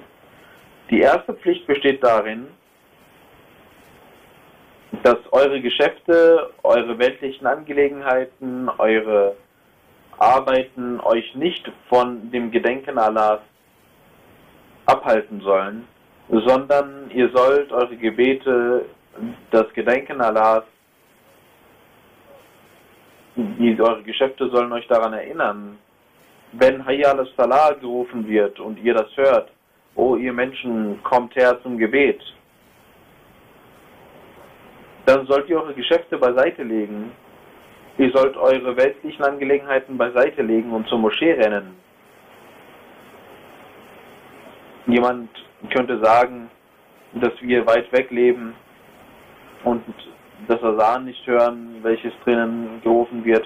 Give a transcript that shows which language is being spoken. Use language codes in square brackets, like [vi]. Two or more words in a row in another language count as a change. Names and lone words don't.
[de] Die erste Pflicht besteht darin, dass eure Geschäfte, eure weltlichen Angelegenheiten, eure Arbeiten euch nicht von dem Gedenken Allahs abhalten sollen, sondern ihr sollt eure Gebete, das Gedenken Allahs, eure Geschäfte sollen euch daran erinnern. Wenn [ar] حي على الصلاة [de] gerufen wird und ihr das hört, o ihr Menschen, kommt her zum Gebet, dann sollt ihr eure Geschäfte beiseite legen. Ihr sollt eure weltlichen Angelegenheiten beiseite legen und zur Moschee rennen. Jemand könnte sagen, dass wir weit weg leben und das Asan nicht hören, welches drinnen gerufen wird.